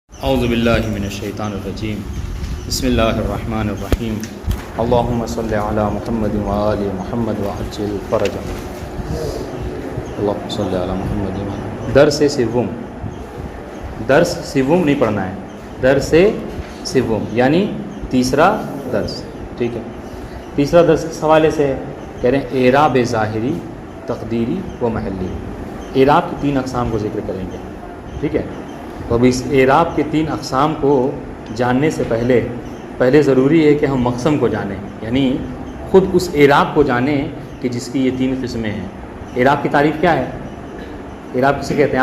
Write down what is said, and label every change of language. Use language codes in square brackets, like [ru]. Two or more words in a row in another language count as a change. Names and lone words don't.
[ar] اعوذ باللہ من الشیطان الرجیم بسم اللہ الرحمن الرحیم اللہم صل علی محمد وآل محمد وعجل فرجہ اللہم صل علی محمد [ur] درس سوم نہیں پڑھنا ہے، درس سوم یعنی تیسرا درس. ٹھیک ہے، تیسرا درس کس حوالے سے کہہ رہے ہیں؟ اعراب ظاہری، تقدیری و محلی. اعراب کی 3 اقسام کو ذکر کریں گے. ٹھیک ہے، تو اب اس اعراب کے 3 اقسام کو جاننے سے پہلے ضروری ہے کہ ہم مقسم کو جانیں، یعنی خود اس اعراب کو جانیں کہ جس کی یہ 3 قسمیں ہیں. اعراب کی تعریف کیا ہے؟ اعراب کسے کہتے ہیں؟